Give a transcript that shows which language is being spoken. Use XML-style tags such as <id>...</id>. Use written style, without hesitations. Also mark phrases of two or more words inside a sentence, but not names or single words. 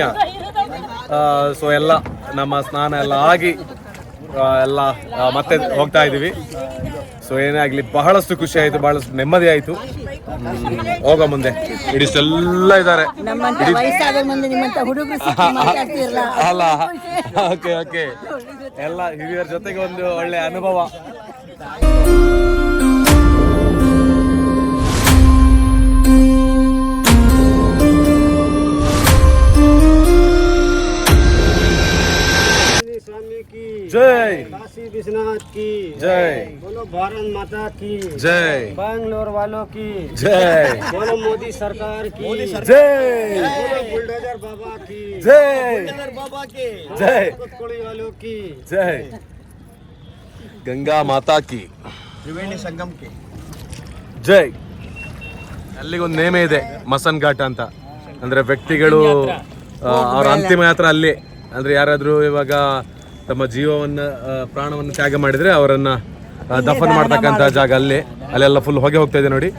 <kn>ಸೊ ಎಲ್ಲ ನಮ್ಮ ಸ್ನಾನ ಎಲ್ಲ ಆಗಿ ಎಲ್ಲ ಮತ್ತೆ ಹೋಗ್ತಾ ಇದೀವಿ. ಸೊ ಏನೇ ಆಗಲಿ ಬಹಳಷ್ಟು ಖುಷಿ ಆಯಿತು, ಬಹಳಷ್ಟು ನೆಮ್ಮದಿ ಆಯಿತು. ಹೋಗೋ ಮುಂದೆ ಇಡಿಷ್ಟೆಲ್ಲ ಇದ್ದಾರೆ ಅಲ್ಲ. ಓಕೆ ಓಕೆ, ಎಲ್ಲ ಹಿರಿಯರ ಜೊತೆಗೆ ಒಂದು ಒಳ್ಳೆ ಅನುಭವ.</kn> <hi>जय काशी विश्वनाथ की जय, बोलो भारत माता की जय, बैंगलोर वालों की जय, बोलो मोदी सरकार की जय, बोलो बुलडोजर बाबा की जय, बाबा के जय, कोड़ी वालों की जय, गंगा माता की त्रिवेणी संगम की</hi> <kn>ಜೈ. ಅಲ್ಲಿಗೊಂದು ನೇಮೆ ಇದೆ, ಮಸನ್ ಘಾಟ್ ಅಂತ. ಅಂದ್ರೆ ವ್ಯಕ್ತಿಗಳು ಅವರ ಅಂತಿಮ ಯಾತ್ರ ಅಲ್ಲಿ. ಅಂದ್ರೆ ಯಾರಾದ್ರೂ ಇವಾಗ ತಮ್ಮ ಜೀವವನ್ನ ಪ್ರಾಣವನ್ನು ತ್ಯಾಗ ಮಾಡಿದ್ರೆ ಅವರನ್ನ ದಫನ್ ಮಾಡ್ತಕ್ಕಂಥ ಜಾಗ ಅಲ್ಲೆಲ್ಲ ಫುಲ್ ಹೊಗೆ ಹೋಗ್ತಾ ಇದೆ ನೋಡಿ.</kn>